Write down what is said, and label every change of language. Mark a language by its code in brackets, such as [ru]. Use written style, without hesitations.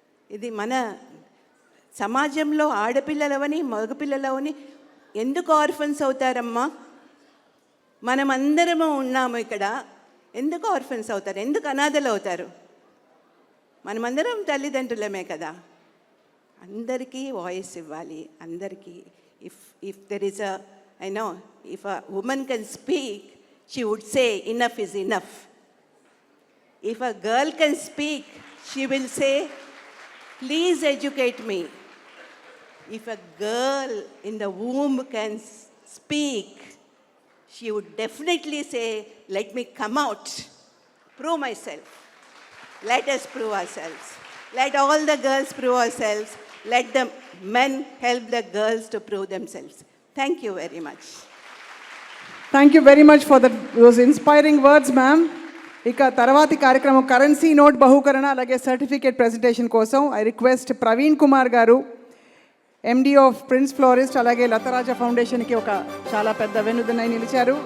[te] ఇది మన సమాజంలో ఆడపిల్లలవని మగపిల్లలవని ఎందుకు ఆర్ఫన్స్ అవుతారమ్మా? మనమందరము ఉన్నాము ఇక్కడ, ఎందుకు ఆర్ఫన్స్ అవుతారు? ఎందుకు అనాథలు అవుతారు? మనమందరం తల్లిదండ్రులమే కదా. అందరికీ వాయిస్ ఇవ్వాలి. అందరికీ [en] If there is I know if a woman can speak, she would say, enough is enough. If a girl can speak, she will say, please educate me. If a girl in the womb can speak, she would definitely say, let me come out, prove myself. Let us prove ourselves. Let all the girls prove ourselves. Let the men help the girls to prove themselves. Thank you very much. Thank you very much for those inspiring words ma'am. [te] ఇక తర్వాతి కార్యక్రమం currency note బహుకరణ అలాగే certificate presentation కోసం [en] I request [te] Praveen Kumar గారు, MD of prince florist అలాగే లతరాజ ఫౌండేషన్కి ఒక చాలా పెద్ద వెన్నుదన్నై నిలిచారు.